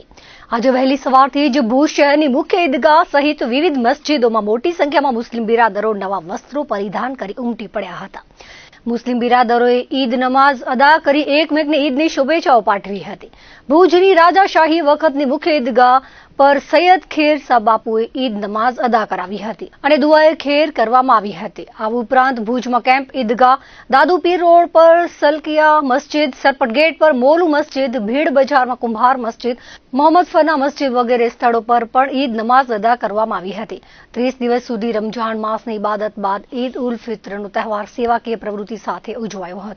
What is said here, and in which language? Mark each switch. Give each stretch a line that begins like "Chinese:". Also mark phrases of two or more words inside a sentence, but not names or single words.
Gujarati: આજે વહેલી સવારથી જ ભુજ શહેરની મુખ્ય ઈદગાહ સહિત વિવિધ મસ્જિદોમાં મોટી સંખ્યામાં મુસ્લિમ બિરાદરો નવા વસ્ત્રો પરિધાન કરી ઉમટી પડ્યા હતા। મુસ્લિમ બિરાદરોએ ઈદ નમાઝ અદા કરી એકમેકને ઈદની શુભેચ્છાઓ પાઠવી હતી। ભુજની રાજાશાહી વખતની મુખ્ય ઈદગાહ પર સૈયદ ખેર સાહબ બાપુએ ઈદ નમાઝ અદા કરાવી હતી અને દુઆએ ખેર કરવામાં આવી હતી। આ ઉપરાંત ભુજમાં કેમ્પ ઈદગાહ, દાદુપીર રોડ પર સલકિયા મસ્જિદ, સરપટ ગેટ પર મોલુ મસ્જિદ, ભીડ બજારમાં કુંભાર મસ્જિદ, મોહમ્મદ ફના મસ્જિદ વગેરે સ્થળો પર પણ ઈદ નમાઝ અદા કરવામાં આવી હતી। 30 દિવસ સુધી રમજાન માસની ઇબાદત બાદ ઈદ ઉલ ફિત્રનો તહેવાર સેવાકીય પ્રવૃત્તિ સાથે ઉજવાયો હતો।